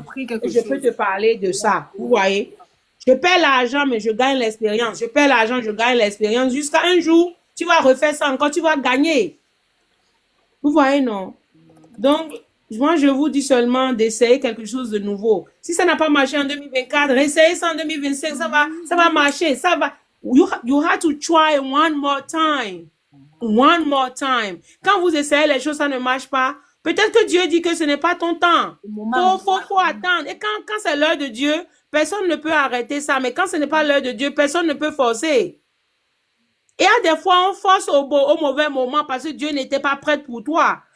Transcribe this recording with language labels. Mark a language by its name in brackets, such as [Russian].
[French] Je peux te parler de ça. Vous voyez? Je perds l'argent, mais je gagne l'expérience. Je perds l'argent, je gagne l'expérience. Jusqu'à un jour, tu vas refaire ça encore, tu vas gagner. Vous voyez, non? Donc, moi, je vous dis seulement d'essayer quelque chose de nouveau. Si ça n'a pas marché en 2024, essayez ça en 2025, ça va marcher. Ça va. [English] You have to try one more time. One more time. [French] Quand vous essayez les choses, ça ne marche pas. Peut-être que Dieu dit que ce n'est pas ton temps. Faut attendre. Et quand c'est l'heure de Dieu, personne ne peut arrêter ça. Mais quand ce n'est pas l'heure de Dieu, personne ne peut forcer. Et à des fois, on force au mauvais moment parce que Dieu n'était pas prêt pour toi.